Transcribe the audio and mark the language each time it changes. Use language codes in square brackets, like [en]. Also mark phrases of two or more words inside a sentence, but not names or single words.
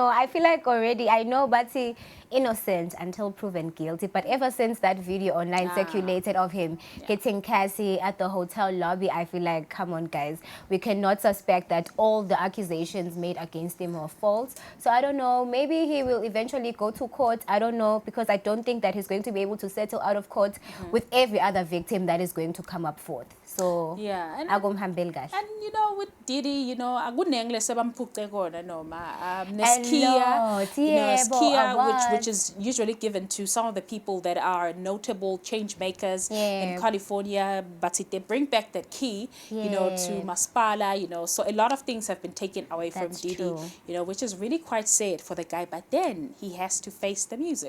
[en] I feel like already, I know Bati innocent until proven guilty, but ever since that video online circulated of him hitting Cassie at the hotel lobby, I feel like, come on, guys, we cannot suspect that all the accusations made against him are false. So I don't know, maybe he will eventually go to court. I don't know, because I don't think that he's going to be able to settle out of court with every other victim that is going to come up forth. So and with Diddy, [ss] akunengle sebamphuce kona noma Skia, [en] which is usually given to some of the people that are notable change makers in California, but they bring back that key, to Masipala, so a lot of things have been taken away from Diddy, which is really quite sad for the guy, but then he has to face the music.